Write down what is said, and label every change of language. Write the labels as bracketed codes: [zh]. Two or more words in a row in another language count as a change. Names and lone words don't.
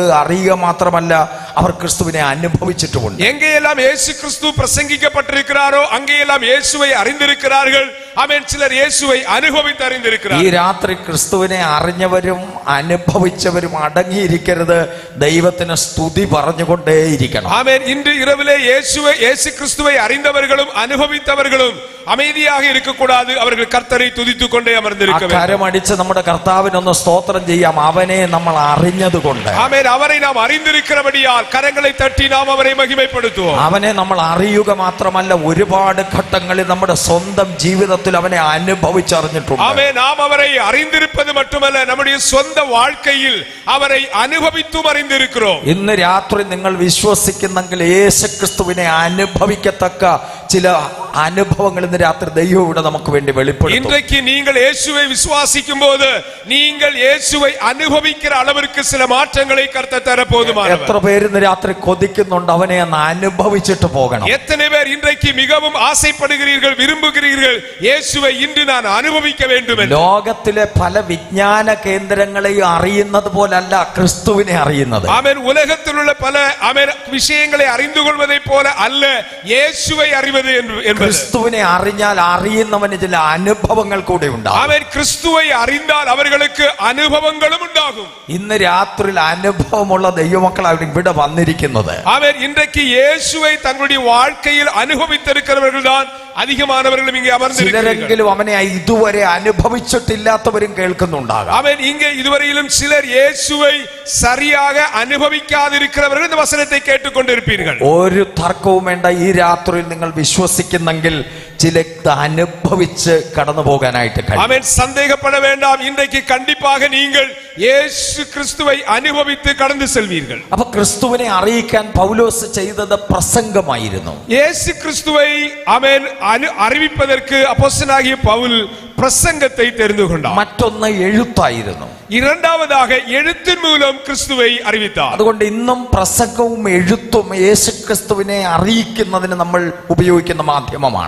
[ml] അറിയുക മാത്രമല്ല, അവർ ക്രിസ്തുവിനെ അനുഭവിച്ചിട്ടുമുണ്ട്. [ta] எங்கெல்லாம் இயேசு கிறிஸ்து பிரசங்கிக்கப்பட்டிருக்கிறாரோ அங்கெல்லாம் இயேசுவை அறிந்திருக்கிறார்கள். ஆமென். சிலர் இயேசுவை அனுபவித்து [ml] ഈ [ta] அறிந்திருக்கிறார்கள். [ml] രാത്രി ക്രിസ്തുവിനെ അറിഞ്ഞവരും അനുഭവിച്ചവരും അടങ്ങിയിരിക്കരുത്. ദൈവത്തിന് സ്തുതി പറഞ്ഞുകൊണ്ടേയിരിക്കണം. [ta] ஆமென். இன்று இரவிலே இயேசு கிறிஸ்துவை அறிந்தவர்களும் அனுபவித்தவர்களும் அமைதியாக இருக்கக்கூடாது. அவர்கள் கர்த்தரை துதித்துக் கொண்டே அமர்ந்திருக்க வேண்டும். [ml] കരമടിച്ച് നമ്മുടെ കർത്താവിനൊന്ന് സ്തോത്രം ചെയ്യാം. അവനെ നമ്മൾ അറിഞ്ഞതുകൊണ്ട്. [ta] ஆமென். அவரை நாம் அறிந்திருக்கிறபடியால் கரங்களை தட்டி நாம் அவரை மகிமைப்படுத்துவோம். [ml] അവനെ നമ്മൾ അറിയുക മാത്രമല്ല, ഒരുപാട് ഘട്ടങ്ങളിൽ നമ്മുടെ സ്വന്തം ജീവിതത്തിൽ അവനെ അനുഭവിച്ചറിഞ്ഞിട്ടുണ്ട്. [ta] ஆமென். நாம் அவரை அறிந்திருப்பது மட்டுமல்ல, நம்முடைய சொந்த வாழ்க்கையில் அவரை அனுபவித்தும் அறிந்திருக்கிறோம். [ml] ഇന്ന് രാത്രി നിങ്ങൾ വിശ്വസിക്കുന്നെങ്കിൽ യേശുക്രിസ്തുവിനെ അനുഭവിക്കത്തക്ക ചില അനുഭവങ്ങൾ ഇന്ന് രാത്രി ദൈവം ഇവിടെ നമുക്ക് വേണ്ടി വെളിപ്പെടുത്തും. [ta] இன்றைக்கு நீங்கள் இயேசுவை விசுவாசிக்கும் போது நீங்கள் இயேசுவை அனுபவிக்கிற அளவிற்கு சில மாற்றங்களை கர்த்தர் தர போதுமானவர். [ml] എത്ര പേര് ഇന്ന് രാത്രി കൊതിക്കുന്നുണ്ട് അവനെ ഒന്ന് അനുഭവിച്ചിട്ട് പോകണം? [ta] எத்தனை பேர் இன்றைக்கு மிகவும் ஆசைப்படுகிறீர்கள், விரும்புகிறீர்கள், இயேசுவை இன்று நான் அனுபவிக்க வேண்டும் என்று? [ml] ലോകത്തിലെ പല വിജ്ഞാന കേന്ദ്രങ്ങളെയും അറിയുന്നത് പോലല്ല ക്രിസ്തുവിനെ അറിയുന്നത്. [ta] ஆமென். உலகத்தில் உள்ள பல ஆமென் விஷயங்களை அறிந்து கொள்வதை போல அல்ல இயேசுவை அறிவது என்பது. [ml] ക്രിസ്തുവിനെ അറിഞ്ഞാൽ അറിയുന്നവന് ചില അനുഭവങ്ങൾ കൂടെ ഉണ്ടാകും. [ta] ஆமென். கிறிஸ்துவை அறிந்தால் அவர்களுக்கு அனுபவங்களும் உண்டாகும். [ml] ഇന്ന് രാത്രിയിൽ അനുഭവമുള്ള ദൈവമക്കളാണ് ഇവിടെ വന്നിരിക്കുന്നത്. [ta] ஆமென். இன்றைக்கு இயேசுவை தங்களுடைய வாழ்க்கையில் அனுபவித்திருக்கிறவர்கள் தான் அதிகமானவர்களும் இங்கே அமர்ந்திருக்கிறார்கள். [ml] ചിലരെങ്കിലും അവനെ ഇതുവരെ അനുഭവിച്ചിട്ടില്ലാത്തവരും കേൾക്കുന്നുണ്ടാകാം. [ta] ஆமென். இங்கே இதுவரையிலும் சிலர் இயேசுவை சரியாக அனுபவிக்காதிருக்கிறவர்கள் இந்த வசனத்தை கேட்டுக்கொண்டிருப்பீர்கள். [ml] ഒരു തർക്കവും വേണ്ട. ഈ രാത്രിയിൽ നിങ്ങൾ വിശ്വസിക്കുന്നെങ്കിൽ ചില അനുഭവിച്ച് കടന്നു പോകാനായിട്ട് കഴിയും. [ta] ஆமென். சந்தேகப்பட வேண்டாம். இன்றைக்கு கண்டிப்பாக நீங்கள் இயேசு கிறிஸ்துவை அனுபவித்து கடந்து செல்வீர்கள். [ml] അപ്പൊ ക്രിസ്തുവിനെ അറിയിക്കാൻ പൗലോസ് ചെയ്തത് പ്രസംഗമായിരുന്നു. [ta] இயேசு கிறிஸ்துவை ஆமென் அறிவிப்பதற்கு அப்போஸ்தலனாகிய பவுல் பிரசங்கத்தை தெரிந்து கொண்டார். [ml] മറ്റൊന്ന് എഴുത്തായിരുന്നു. [ta] இரண்டாவதாக எழுத்தின் மூலம் கிறிஸ்துவை அறிவித்தார். [ml] അതുകൊണ്ട് ഇന്നും പ്രസംഗവും എഴുത്തും യേശുക്രിസ്തുവിനെ അറിയിക്കുന്നതിന് നമ്മൾ ഉപയോഗിക്കുന്ന മാധ്യമമാണ്.